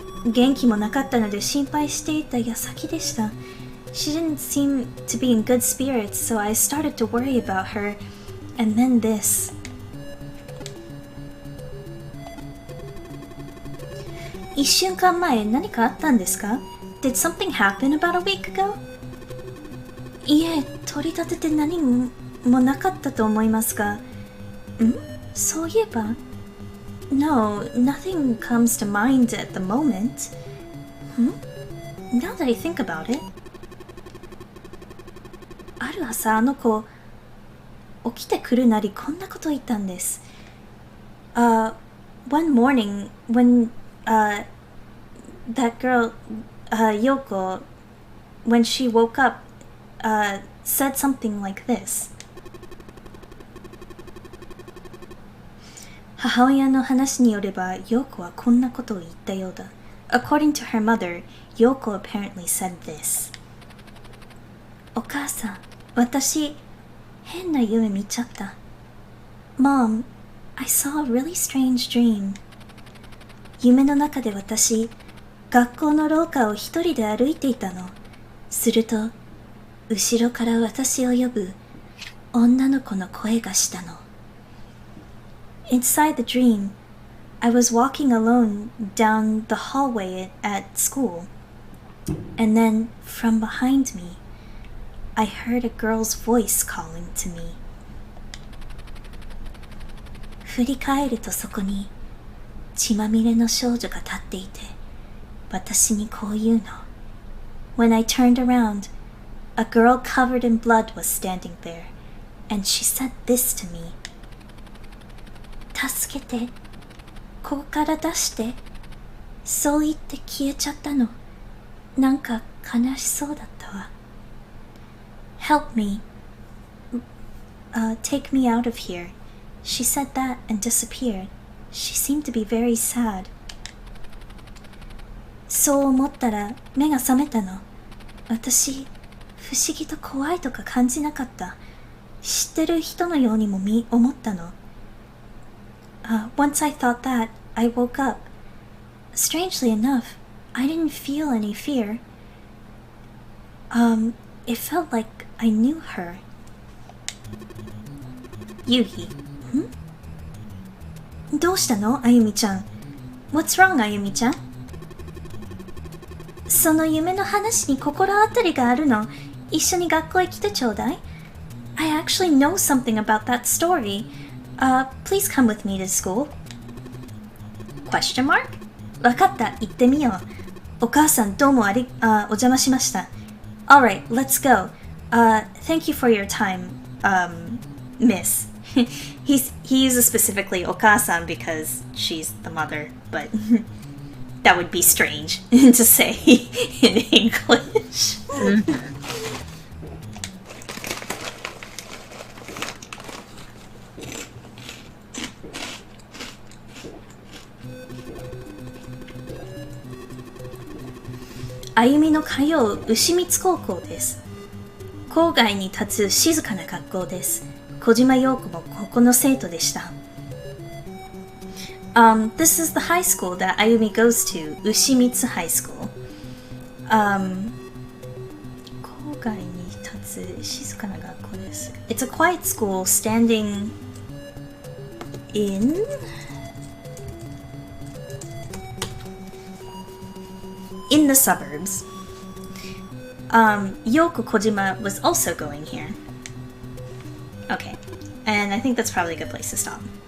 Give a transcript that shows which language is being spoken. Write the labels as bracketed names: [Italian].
[Japanese] 元気もなかったので心配していた矢先でした。 [English] She didn't seem to be in good spirits, so I started to worry about her. And then this. [Japanese] 1週間前何かあったんですか？ [English] Did something happen about a week ago? [Japanese] いえ、取り立てて何もなかったと思いますが、そういえば [English] No, nothing comes to mind at the moment. Now that I think about it. [Japanese] ある朝あの子起きてくるなりこんなこと言ったんです。 [English] One morning when that girl Yoko, when she woke up, said something like this. [Japanese] 母親の話によれば、ヨーコはこんなことを言ったようだ。 [English] According to her mother, Yoko apparently said this. [Japanese] お母さん、私、変な夢見ちゃった。 [English] Mom, I saw a really strange dream. [Japanese] 夢の中で私、学校の廊下を一人で歩いていたの。すると、後ろから私を呼ぶ女の子の声がしたの。 [English] Inside the dream, I was walking alone down the hallway at school, and then from behind me, I heard a girl's voice calling to me. [Japanese] 振り返るとそこに血まみれの少女が立っていて、私にこう言うの。 [English] When I turned around, a girl covered in blood was standing there, and she said this to me. [Japanese] 助けて、ここから出して。そう言って消えちゃったの。なんか悲しそうだったわ。 [English] Help me. Take me out of here. She said that and disappeared. She seemed to be very sad. [Japanese] そう思ったら目が覚めたの。私、不思議と怖いとか感じなかった。知ってる人のようにも思ったの。 [English] Once I thought that, I woke up. Strangely enough, I didn't feel any fear. It felt like I knew her. Yuhi. [Japanese] どうしたのあゆみちゃん。 [English] What's wrong, [Japanese] あゆみちゃん。その夢の話に心当たりがあるの。一緒に学校へ来てちょうだい。 [English] I actually know something about that story. Please come with me to school. Question mark? [Japanese] わかった、行ってみよう。お母さんどうもお邪魔しました。 [English] Alright, let's go. Thank you for your time, miss. He uses specifically お母さん because she's the mother, but that would be strange to say in English. [Japanese] Ayumiの通う牛光高校です。郊外に立つ静かな学校です。小島陽子もここの生徒でした。 [English] This is the high school that Ayumi goes to, Ushimitsu High School. [Japanese] 郊外に立つ静かな学校です。 [English] It's a quiet school standing in the suburbs. Yoko Kojima was also going here. Okay, and I think that's probably a good place to stop.